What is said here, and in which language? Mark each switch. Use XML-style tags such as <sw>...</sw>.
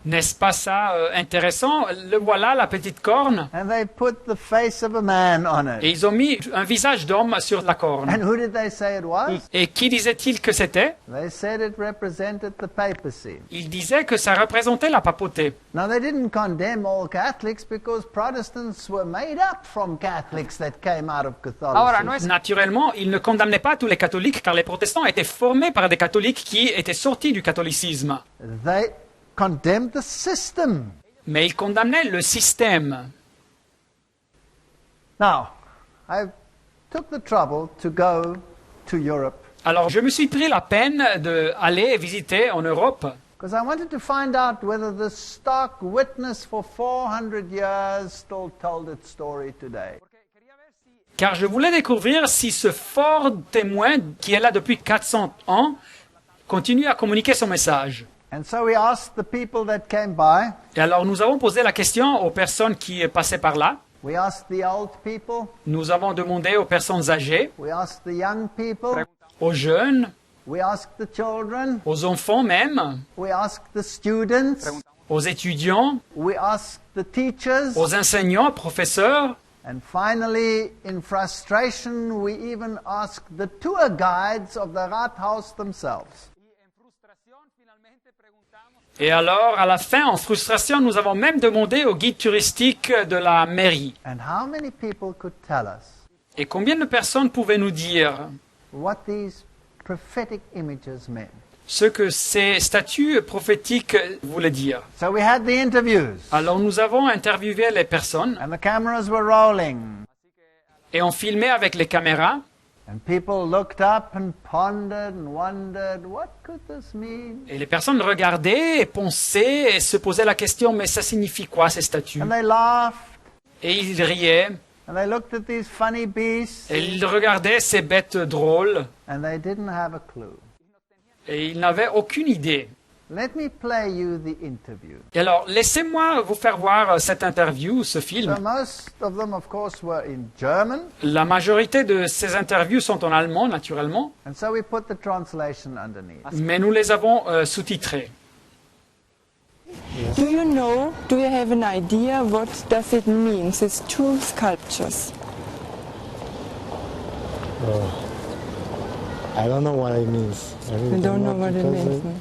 <fr>N'est-ce pas ça intéressant? Le voilà, la petite corne.</fr> <en>and they put the face of a man on</en> <fr>Et</fr> <en>it.</en> <fr>ils ont mis un visage d'homme sur la corne.</fr> <en>And who did they say it was?</en> <fr>Et qui disait-il que c'était?</fr> <en>They said it represented the papacy.</en> <fr>Il disait que ça représentait la papauté.</fr> <en>Now, they didn't condemn all Catholics because Protestants were made up from Catholics that came out of Catholicism.</en> <fr>Naturellement, il ne condamnait pas tous les catholiques car les protestants étaient formés par des catholiques qui étaient sortis du catholicisme.</fr> <en>They condemned the system.</en> <fr>Mais il condamnait le système.</fr> <en>Now, I took the trouble to go to Europe</en> <fr>Alors je me suis pris la peine d'aller visiter en Europe</fr> <en>because I wanted to find out whether the stock witness for 400 years still told its story today.</en> <fr>car je voulais découvrir si ce fort témoin qui est là depuis 400 ans continue à communiquer son message.</fr> <en>And so we asked the people that came by,</en> <fr>Et alors nous avons posé la question aux personnes qui passaient par là.</fr> <en>we asked the old people,</en> <fr>Nous avons demandé aux personnes âgées,</fr> <en>we asked the young people,</en> <fr>aux jeunes,</fr> <en>we asked the children,</en> <fr>aux enfants même,</fr> <en>we asked the students,</en> <fr>aux étudiants,</fr> <en>we asked the teachers,</en> <fr>aux enseignants, professeurs.</fr> <en>and finally, in frustration, we even asked the tour guides of the Rathaus themselves.</en> <fr>Et alors, à la fin, en frustration, nous avons même demandé au guide touristique de la mairie.</fr> <en>And how many people could tell us</en> <fr>Et combien de personnes pouvaient nous dire</fr> <en>what these prophetic images meant?</en> <fr>ce que ces statues prophétiques voulaient dire?</fr> <en>So we had the interviews,</en> <fr>Alors nous avons interviewé les personnes</fr> <en>and the cameras were rolling,</en> <fr>et on filmait avec les caméras.</fr> <en>and people looked up and pondered and wondered, what could this mean?</en> <fr>Et les personnes regardaient et pensaient et se posaient la question, mais ça signifie quoi ces statues?</fr> <en>And they laughed,</en> <fr>Et ils riaient</fr> <en>and they looked at these funny beasts,</en> <fr>et ils regardaient ces bêtes drôles</fr> <en>and they didn't have a clue.</en> <fr>et ils n'avaient aucune idée.</fr> <en>Let me play you the interview.</en> <fr>Et alors, laissez-moi vous faire voir cette interview, ce film.</fr> <en>So most of them, of course, were in German,</en> <fr>La majorité de ces interviews sont en allemand, naturellement,</fr> <en>and so we put the translation underneath.</en> <fr>mais nous les avons sous-titrées.</fr> <en>Do you have an idea what does it mean, these two sculptures? I don't know what it means. You don't know what it means.</en>